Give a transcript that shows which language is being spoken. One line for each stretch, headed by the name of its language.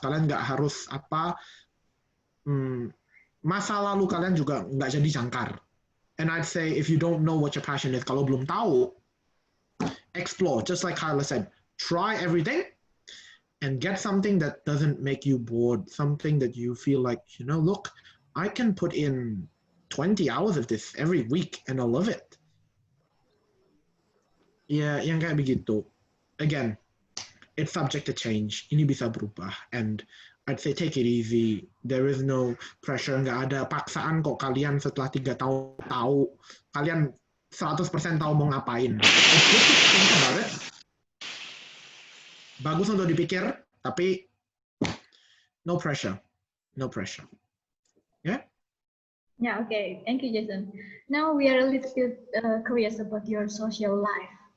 Indonesian: Kalian nggak harus masa lalu kalian juga nggak jadi jangkar.
English: And I'd say if you don't know what your passion is,
Indonesian: kalau belum tahu,
English: explore. Just like Kyla said, try everything and get something that doesn't make you bored. Something that you feel like, look, I can put in 20 hours of this every week and I'll love it.
Indonesian: Ya, yang kayak begitu.
English: Again, it's subject to change.
Indonesian: Ini bisa berubah.
English: And I'd say take it easy. There is no pressure.
Indonesian: Nggak ada paksaan kok kalian setelah 3 tahun tahu. Kalian 100% tahu mau ngapain.
English: It's good to think about it.
Indonesian: Bagus untuk dipikir, tapi
English: no pressure. No pressure. Yeah? Yeah, okay. Thank you, Jason. Now we are a little bit curious about your social life.